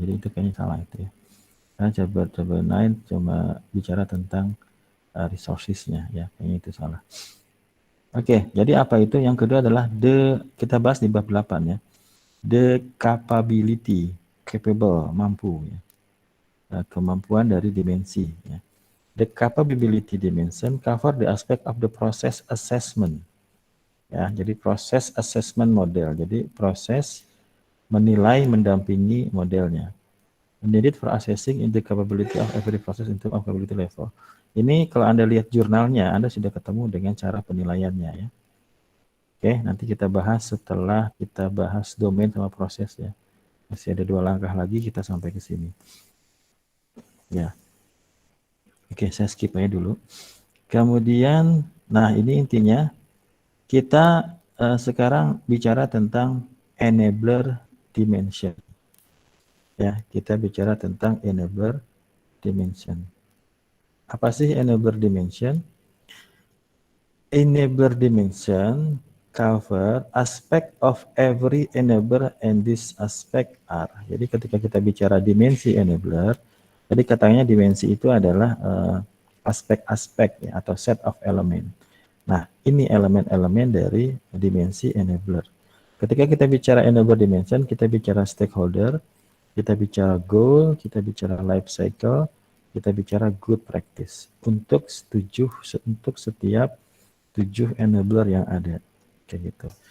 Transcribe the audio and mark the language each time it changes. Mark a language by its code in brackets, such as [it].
[id] Jadi itu kayaknya salah itu ya. Karena chapter 9 cuma bicara tentang resources-nya ya, kayaknya itu salah. Oke, jadi apa itu? Yang kedua adalah kita bahas di bab 8 ya. [en] The capability, capable, [id] mampu ya. Kemampuan dari dimensi ya. [en] The capability dimension cover the aspect of the process assessment. [id] Ya, jadi proses assessment model. Jadi proses menilai, mendampingi modelnya. [en] Needed for assessing in the capability of every process in terms of capability level. [id] Ini kalau Anda lihat jurnalnya, Anda sudah ketemu dengan cara penilaiannya ya. Oke, nanti kita bahas setelah kita bahas domain sama proses ya. Masih ada 2 langkah lagi kita sampai ke sini. Ya. Oke, saya skip aja dulu. Kemudian, nah ini intinya kita sekarang bicara tentang enabler dimension. Ya, kita bicara tentang enabler dimension. Apa sih enabler dimension? [en] Enabler dimension cover aspect of every enabler and this aspect are. [id] Jadi ketika kita bicara dimensi enabler, jadi katanya dimensi itu adalah aspek-aspek ya, atau [en] set of element. [id] Nah, ini elemen-elemen dari dimensi enabler. Ketika kita bicara enabler dimension, kita bicara stakeholder, kita bicara goal, kita bicara life cycle, kita bicara good practice untuk setiap 7 enabler yang ada. Kayak gitu.